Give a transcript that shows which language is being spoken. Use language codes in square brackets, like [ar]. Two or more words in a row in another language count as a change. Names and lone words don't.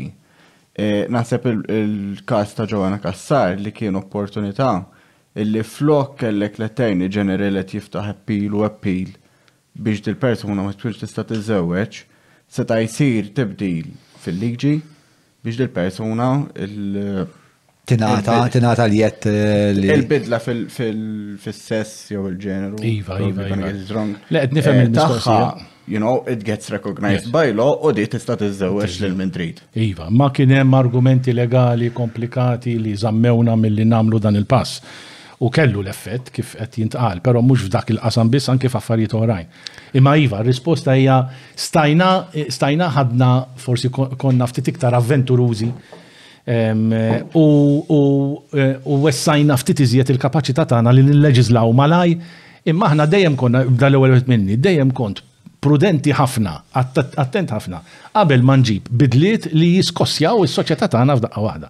[mt] Naħseb il-kas ta' Joanna Kassar li kien opportunità illi flok kellek l- [en] Attorney General [mt] qed jiftaħ appeal biex dil-persuna ma tkunx tista' tiżewweġ, seta' jsir tibdil fil-liġi biex dil-persuna Tinata li jett li. Il-bidla fil-sess jew il-ġeneru. Iva. Le, qed nifhem il-mistoqsija. [en] You know, it gets recognized by law [mt] u di tista' tiżewweġ lil min trid. Iva, ma kien hemm argumenti legali komplikati li żammewna milli nagħmlu dan il-pass. U kellu l-effett kif qed jintqal, però mhux f'dak il-qasam biss anke f'affarijiet oħrajn. Imma iva, r-risposta hija stajna ħadna forsi konna ftit iktar avventurużi u wessajna ftit iżjed il-kapaċità tagħna li nilleġislaw malaj, imma aħna dejjem konna dal-ewwel minni, dejjem kont prudenti ħafna, attent ħafna, qabel ma nġib bidliet li jiskossjaw is-soċjetà tagħna f'daqqa waħda.